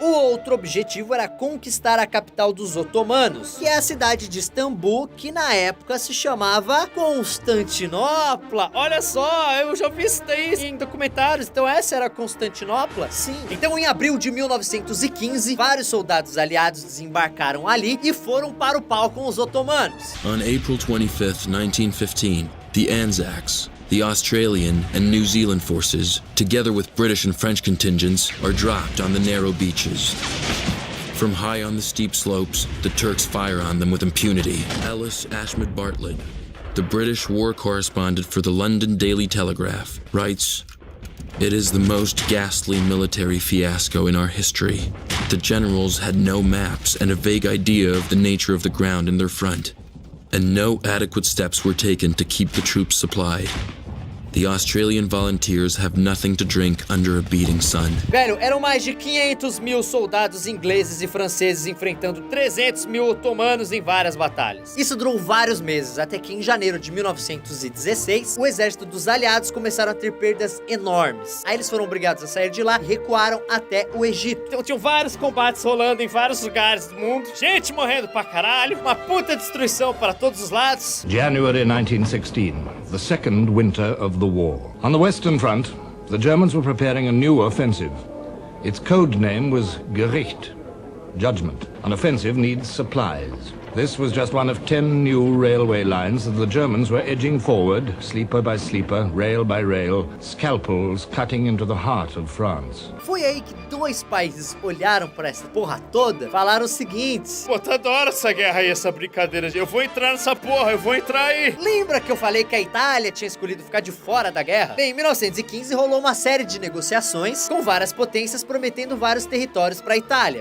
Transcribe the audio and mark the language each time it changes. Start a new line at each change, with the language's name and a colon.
Portuguese: O outro objetivo era conquistar a capital dos otomanos, que é a cidade de Istambul, que na época se chamava Constantinopla. Olha só, eu já vi isso daí em documentários. Então essa era Constantinopla? Sim. Então em abril de 1915, vários soldados aliados desembarcaram ali e foram para o pau com os otomanos.
English: On April 25th, 1915, the Anzacs, the Australian and New Zealand forces, together with British and French contingents, are dropped on the narrow beaches. From high on the steep slopes, the Turks fire on them with impunity. Ellis Ashmead Bartlett, the British war correspondent for the London Daily Telegraph, writes, "It is the most ghastly military fiasco in our history. The generals had no maps and a vague idea of the nature of the ground in their front, and no adequate steps were taken to keep the troops supplied. The Australian volunteers have nothing to drink under a beating sun." Velho, eram mais de 500 mil soldados ingleses e franceses enfrentando 300 mil otomanos em várias batalhas. Isso durou vários meses, até que em janeiro de 1916, o exército dos aliados começaram a ter perdas enormes. Aí eles foram obrigados a sair de lá e recuaram até o Egito. Então tinham vários combates rolando em vários lugares do mundo, gente morrendo pra caralho, uma puta destruição para todos os lados. January 1916, the second winter of the war. On the Western Front, the Germans were preparing a new offensive. Its code name was Gericht, judgment. An offensive needs supplies. This was just one of 10 new railway lines that the Germans were edging forward, sleeper by sleeper, rail by rail, scalpels cutting into the heart of France.
Portuguese: Foi aí que dois países olharam pra essa porra toda, falaram o seguinte: pô, tá da hora essa guerra aí, essa brincadeira. Eu vou entrar nessa porra, eu vou entrar aí. Lembra que eu falei que a Itália tinha escolhido ficar de fora da guerra? Bem, em 1915 rolou uma série de negociações com várias potências prometendo vários territórios pra Itália.